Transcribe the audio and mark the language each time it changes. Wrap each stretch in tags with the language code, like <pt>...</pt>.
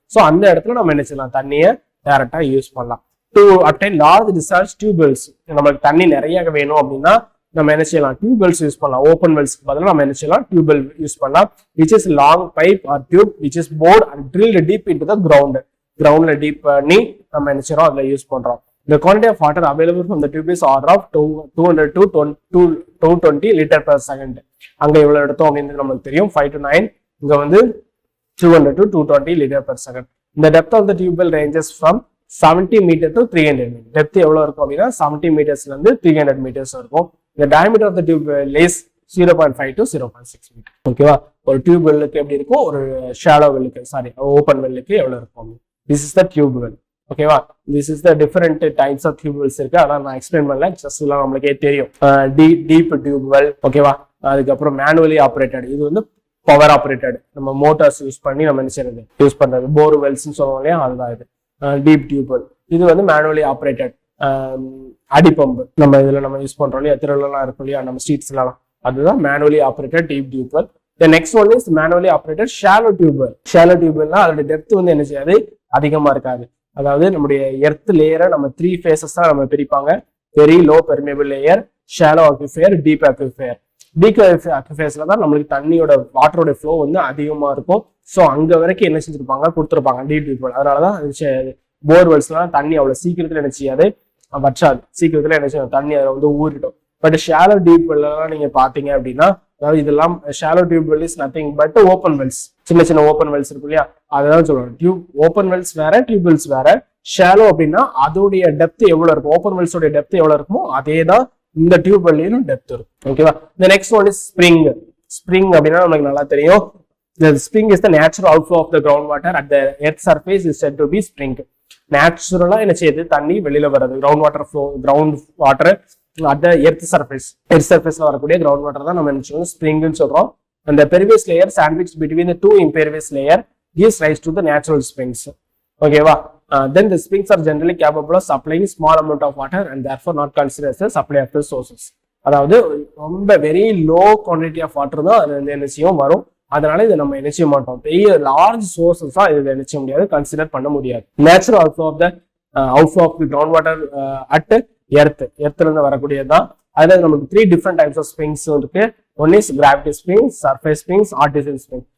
<ta>So அந்த இடத்துல நம்ம என்ன செய்யலாம், தண்ணியை டைரக்டா யூஸ் பண்ணலாம்.</ta> <en>to obtain large discharge tube wells,</en> <ta>நமக்கு தண்ணி நிறைய வேணும் அப்படின்னா நம்ம என்ன செய்யலாம், டியூப்வெல்ஸ் யூஸ் பண்ணலாம். ஓப்பன் வெல்ஸ்க்கு பதிலாக நம்ம என்ன செய்யலாம், டியூப்வெல் யூஸ் பண்ணலாம்.</ta> <en>which is long pipe or tube which is bored and drilled deep into the கிரவுண்ட்ல</en> <ta>டீப் பண்ணி நம்ம என்ன செய்யறோம், அதுல யூஸ் பண்றோம்.</ta> <en>The quantity of water available from the tube is order of 200 to 220 liter per second.</en> <ta>அங்க எவ்வளவு எடுத்தோம் அப்படின்னு நமக்கு தெரியும், 5 to 9. இங்க வந்து</ta> <en>200 to 220 liter per second. The depth of the tube well ranges from 70 meter to 300 meter.</en> <ta>Depth எவ்வளவு இருக்கும் அப்படின்னா 70 meters ல இருந்து 300 meters இருக்கும்.</ta> <en>The diameter of the tube well is 0.5 to 0.6 meter.</en> <ta>ஓகேவா, ஒரு டியூப் வெல்லுக்கு எப்படி இருக்கும், ஒரு ஷாலோ வெல்லுக்கு ஓப்பன் வெல்லுக்கு எவ்வளவு இருக்கும்.</ta> <en>This is the tube well.</en> <ta>ஓகேவா,</ta> <en>this is the different types of tube wells</en> <ta>இருக்கு. அதான் நான் எக்ஸ்பிளைன் பண்ணல, ஜஸ்ட் எல்லாம் நம்மளுக்கே தெரியும். டீப் டியூப் வெல், ஓகேவா. அதுக்கப்புறம் மேனுவலி ஆப்ரேட்டட், இது வந்து பவர் ஆப்ரேட்டட், நம்ம மோட்டார்ஸ் யூஸ் பண்ணி நம்ம என்ன செய்யறது யூஸ் பண்றது. போர் வெல்ஸ்ன்னு சொல்லுவோம் இல்லையா, அதுதான் இது. டீப் டியூப் வெல் இது வந்து மேனுவலி ஆப்ரேட்டட். அடிப்பம்பு நம்ம இதுல நம்ம யூஸ் பண்றோம் இல்லையா, திருவிழா இருக்கும் இல்லையா நம்ம ஸ்ட்ரீட்ஸ்லாம், அதுதான் manually operated deep tube well.</ta> <en>The next one is manually operated shallow tube well.</en> <ta>Shallow tube well அதோட டெப்த் வந்து என்ன செய்யாது, அதிகமா இருக்காது. அதாவது நம்முடைய எர்த் லேயரை நம்ம 3 phases தான் நம்ம பிரிப்பாங்க.</ta> <en>Very low permeable layer, shallow aquifer, deep aquifer.</en> <ta>Deep அக்விஃபயர்ஸ்ல தான் நம்மளுக்கு தண்ணியோட வாட்டரோட ஃப்ளோ வந்து அதிகமா இருக்கும். ஸோ அங்க வரைக்கும் என்ன செஞ்சிருப்பாங்க, கொடுத்துருப்பாங்க டீப் டியூப் வெல். அதனாலதான் போர்வெல்ஸ்லாம் தண்ணி அவ்வளவு சீக்கிரத்துல என்ன செய்யாது, வற்றாது. சீக்கிரத்துல என்ன செய்யும், தண்ணி அதில் வந்து ஊறிடும். பட் ஷாலோ டீப் வெல்லாம் நீங்க பாத்தீங்க அப்படின்னா, அதாவது இதெல்லாம்</ta> <en>Shallow tube well is nothing but open wells.</en> <ta>சின்ன ஓப்பன் வெல்ஸ் இருக்கு இல்லையா, அதான் சொல்றோம். டியூப் ஓப்பன் வெல்ஸ் வேற, டியூப் வெல்ஸ் வேற. ஷாலோ அப்படின்னா அதோடைய டெப்த் எவ்வளவு இருக்கும், ஓப்பன் வெல்ஸோட டெப்த் எவ்வளவு இருக்குமோ அதே தான் இந்த டியூப் வெல்லையும் டெப்த் இருக்கும். ஓகேவா.</ta> <en>The next one is spring.</en> <ta>Spring அப்படின்னா நமக்கு நல்லா தெரியும்.</ta> <en>The spring is the natural outflow of the groundwater at the earth surface is said to be spring.</en> <ta>நேச்சுரலா என்ன செய்யுது, தண்ணி வெளியில வர்றது. Ground water</ta> <en>at the earth surface</en> <ta>வரக்கூடிய கிரவுண்ட் வாட்டர் தான் நம்ம என்ன சொல்றோம், ஸ்ப்ரிங்னு சொல்றோம்.</ta> <en>And the pervious layer sandwiched between the two impervious layer gives rise to the natural springs. ஓகேவா. Then the springs are generally capable of supplying small amount of water and therefore not considered as the supply of the sources.</en> <ta>அதாவது ரொம்ப very low quantity of water தான் அது என்ன செய்யும் வரும். அதனால இதை நம்ம என்ன செய்ய மாட்டோம், பெரிய லார்ஜ் சோர்சஸ் தான் இதை என்ன செய்ய முடியாது, கன்சிடர் பண்ண முடியாது.</ta> <en>natural outflow of the ground water at எர்த்ல</en> <ta>இருந்து வரக்கூடியதுதான். அதுல நமக்கு 3 டிஃப்ரெண்ட் டைப்ஸ் ஆஃப் ஸ்ப்ரிங்ஸ் இருக்கு.</ta> <en>one is gravity spring,</en> <ta>surface springs, artesian spring.</ta>